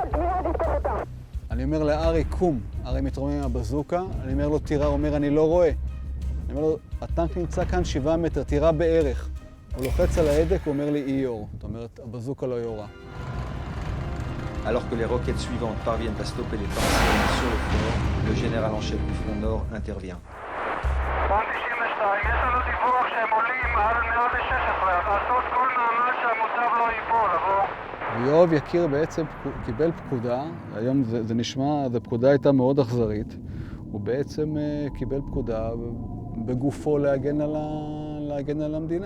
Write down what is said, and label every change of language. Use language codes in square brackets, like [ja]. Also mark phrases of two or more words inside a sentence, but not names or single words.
[he] אני אומר לארי, קום. ארי מתרומם עם הבזוקה. אני אומר לו, תירה, הוא אומר, אני לא רואה. אני אומר לו, הטנק נמצא כאן 7 מטר, תירה בערך. הוא לוחץ על ההדק, הוא אומר לי, איור. זאת אומרת, הבזוקה לא יורה. [fr] Alors que les roquettes suivantes parviennent à stopper les tanks syriens sur le fort, le général en chef du front nord intervient. [he] פרונט 92, יש לנו דיווח שהם עולים מעל 116, לעשות כל מאמץ שהמוצב לא ייפול, עבור. ויואב יקיר בעצם קיבל פקודה, היום זה נשמע, זו פקודה הייתה מאוד אכזרית. הוא בעצם קיבל פקודה בגופו להגן על המדינה.